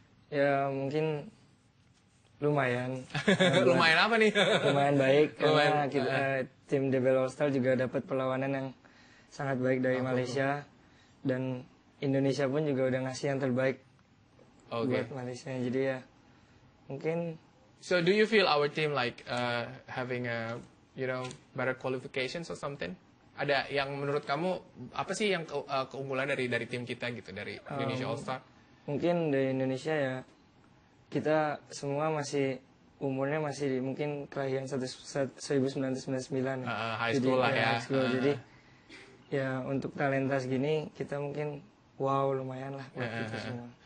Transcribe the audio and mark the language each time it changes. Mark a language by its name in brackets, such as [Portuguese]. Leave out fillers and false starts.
[Indonesian] Ya mungkin lumayan. Lumayan apa nih? Lumayan baik karena Lumayan, tim DBL All Star juga dapat perlawanan yang sangat baik dari Malaysia, dan Indonesia pun juga udah ngasih yang terbaik buat Malaysia. Jadi ya mungkin. [English] So do you feel our team like having a better qualifications or something? [Indonesian] Ada yang menurut kamu apa sih yang keunggulan dari tim kita gitu, dari Indonesia All Star? Mungkin dari Indonesia ya, kita semua masih umurnya masih mungkin kelahiran 1999 ya. High school lah ya. High school. Jadi ya untuk talenta segini kita mungkin wow lumayan lah buat kita semua.